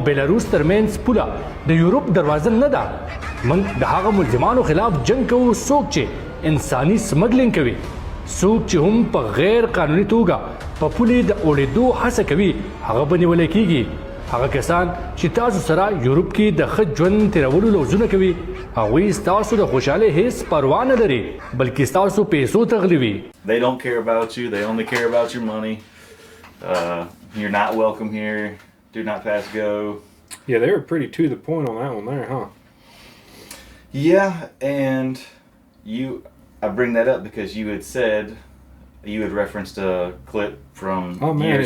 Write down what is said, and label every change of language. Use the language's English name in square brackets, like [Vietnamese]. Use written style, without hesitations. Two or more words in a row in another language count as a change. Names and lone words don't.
[Pashto] بیلاروس ترمنځ پوله د یورپ دروازه نه ده موږ د هغه ملزمانو خلاف جنګ کوو څوک چې انساني سمګلینګ کوي څوک چې هم په غیر قانوني توګه په پولې د اوړېدو هڅه کوي هغه به نیولی کېږي هغه کسان چې تاسو سره یورپ کې د ښه ژوند تېرولو لوظونه کوي هغوی ستاسو د خوشحالۍ هیڅ پروا نه لري بلکې ستاسو پیسو تغلي وي [English] They don't care about you. They only care about your money. You're not welcome here. Do not pass go. Yeah, they were pretty to the point on that one there, huh? Yeah, and I bring that up because you had said, you had referenced a clip from years